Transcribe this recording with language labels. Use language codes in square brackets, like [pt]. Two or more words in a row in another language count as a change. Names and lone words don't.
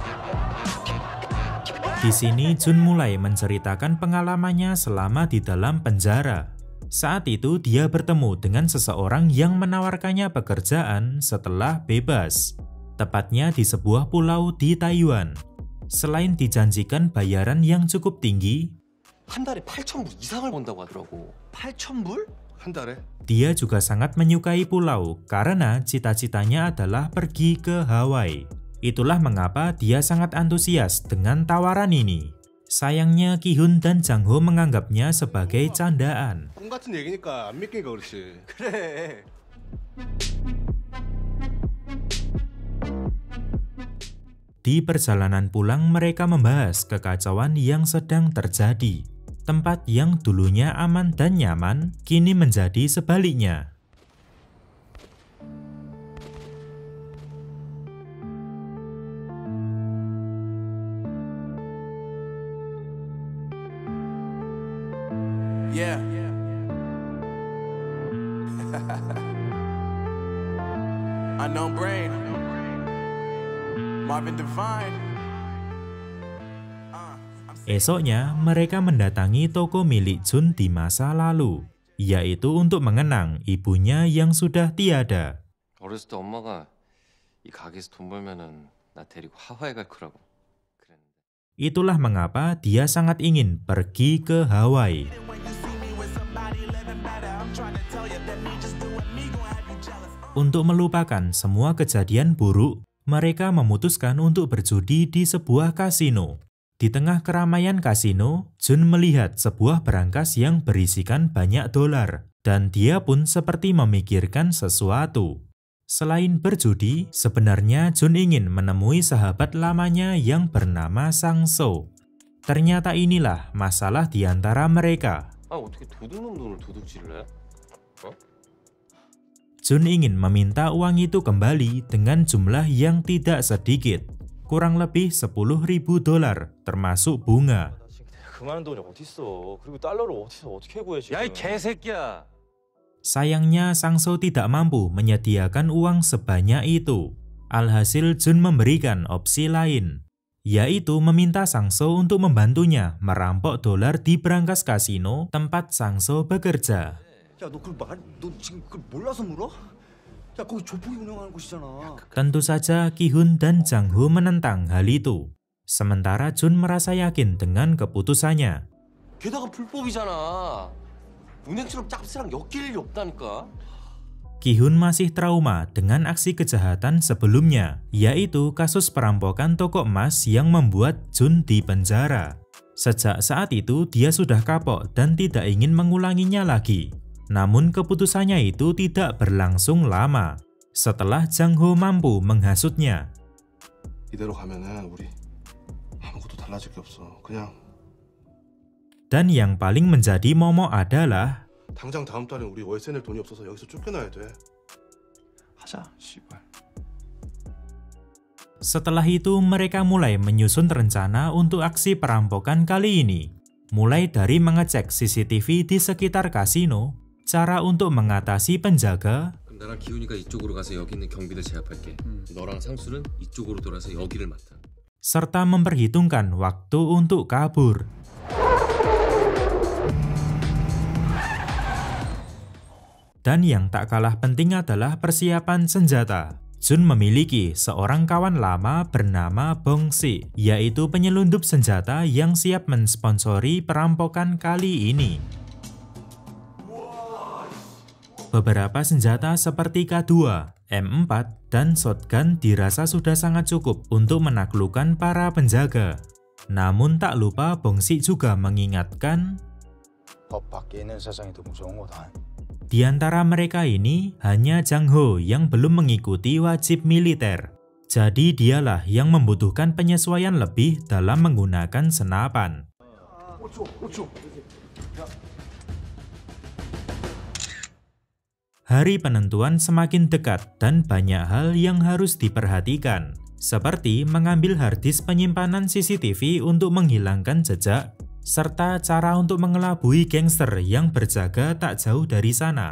[id] Di sini Jun mulai menceritakan pengalamannya selama di dalam penjara. Saat itu dia bertemu dengan seseorang yang menawarkannya pekerjaan setelah bebas. Tepatnya di sebuah pulau di Taiwan. Selain dijanjikan bayaran yang cukup tinggi, [ko] 한 달에 8,000불 이상을 번다고 하더라고. 8,000불? 한 달에? [id] Dia juga sangat menyukai pulau karena cita-citanya adalah pergi ke Hawaii. Itulah mengapa dia sangat antusias dengan tawaran ini. Sayangnya Ki-hun dan Jang-ho menganggapnya sebagai candaan. [ko] 꿈 같은 얘기니까 안 믿기니까 그렇지. 그래. [id] Di perjalanan pulang mereka membahas kekacauan yang sedang terjadi. Tempat yang dulunya aman dan nyaman, kini menjadi sebaliknya. Yeah. Unknown Brain. Marvin Devine. Esoknya, mereka mendatangi toko milik Jun di masa lalu, yaitu untuk mengenang ibunya yang sudah tiada. [ko] 어렸을 때 엄마가 이 가게에서 돈 벌면은 나 데리고 하와이 갈 거라고. [id] Itulah mengapa dia sangat ingin pergi ke Hawaii. Untuk melupakan semua kejadian buruk, mereka memutuskan untuk berjudi di sebuah kasino. Di tengah keramaian kasino, Jun melihat sebuah berangkas yang berisikan banyak dolar, dan dia pun seperti memikirkan sesuatu. Selain berjudi, sebenarnya Jun ingin menemui sahabat lamanya yang bernama Sang-so. Ternyata inilah masalah di antara mereka. [ko] 어떻게 도둑놈 돈을 도둑질을 해? [id] Jun ingin meminta uang itu kembali dengan jumlah yang tidak sedikit, kurang lebih $10.000, termasuk bunga. [ko] 그 많은 돈이 어디 있어? 그리고 달러를 어떻게 구해 지금? 야 이 개새끼야. [id] Sayangnya Sang-so tidak mampu menyediakan uang sebanyak itu. Alhasil Jun memberikan opsi lain, yaitu meminta Sang-so untuk membantunya merampok dolar di berangkas kasino tempat Sang-so bekerja. [ko] 야, 너 지금 그걸 몰라서 물어? 야, 거기 조폭이 운영하는 곳이잖아. [id] Tentu saja Ki-hun dan Jang-ho menentang hal itu. Sementara Jun merasa yakin dengan keputusannya. [ko] 게다가 불법이잖아. 은행처럼 짭새랑 엮일 일이 없다니까. [id] Ki-hun masih trauma dengan aksi kejahatan sebelumnya, yaitu kasus perampokan toko emas yang membuat Jun dipenjara. Sejak saat itu dia sudah kapok dan tidak ingin mengulanginya lagi. Namun keputusannya itu tidak berlangsung lama. Setelah Jang-ho mampu menghasutnya. [ko] 이대로 가면은 우리 아무것도 달라질 게 없어. 그냥. [id] Dan yang paling menjadi momok adalah [ko] 당장 다음 달에 우리 월세 낼 돈이 없어서 여기서 쫓겨나야 돼. 하자, 씨발. [id] Setelah itu mereka mulai menyusun rencana untuk aksi perampokan kali ini. Mulai dari mengecek CCTV di sekitar kasino, cara untuk mengatasi penjaga, [ko] 나랑 기훈이가 이쪽으로 가서 여기 있는 경비를 제압할게. 너랑 상수는 이쪽으로 돌아서 여기를 맡아. [id] serta memperhitungkan waktu untuk kabur. Dan yang tak kalah penting adalah persiapan senjata. Jun memiliki seorang kawan lama bernama Bong Si, yaitu penyelundup senjata yang siap mensponsori perampokan kali ini. Beberapa senjata seperti K2, M4, dan shotgun dirasa sudah sangat cukup untuk menaklukkan para penjaga. Namun tak lupa Bong Si juga mengingatkan, [ko] 법 밖에 있는 세상이 더 무서운 거다. [id] di antara mereka ini hanya Jang Ho yang belum mengikuti wajib militer. Jadi dialah yang membutuhkan penyesuaian lebih dalam menggunakan senapan. Hari penentuan semakin dekat dan banyak hal yang harus diperhatikan, seperti mengambil harddisk penyimpanan CCTV untuk menghilangkan jejak, serta cara untuk mengelabui gangster yang berjaga tak jauh dari sana.